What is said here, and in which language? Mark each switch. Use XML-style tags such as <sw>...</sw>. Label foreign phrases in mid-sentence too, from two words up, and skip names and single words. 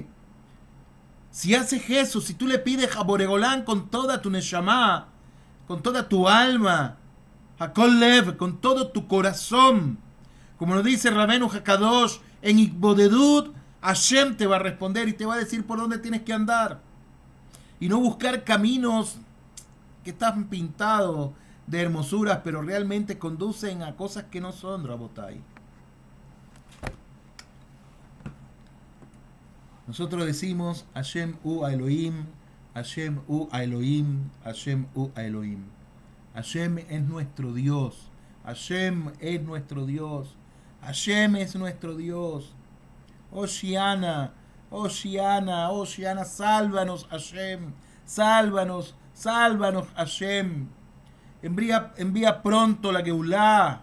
<es>Si haces eso, si tú le pides a Boregolán con toda tu neshama, con toda tu alma,</es> <he>הכל לב,</he> <es>con todo tu corazón, como nos dice Rabenu Hakadosh, en Ikbodedut, Hashem te va a responder y te va a decir por dónde tienes que andar. Y no buscar caminos que están pintados de hermosuras, pero realmente conducen a cosas que no son, Rabotai. Nosotros decimos</es> <he>השם ואלוהים, השם ואלוהים, השם ואלוהים.</he> <es>Hashem es nuestro Dios. Hashem es nuestro Dios. Hashem es nuestro Dios.</es> <he>הושענא, הושענא, הושענא,</he> <es>sálvanos Hashem. Sálvanos, sálvanos Hashem. Envía pronto la Geulah.</es>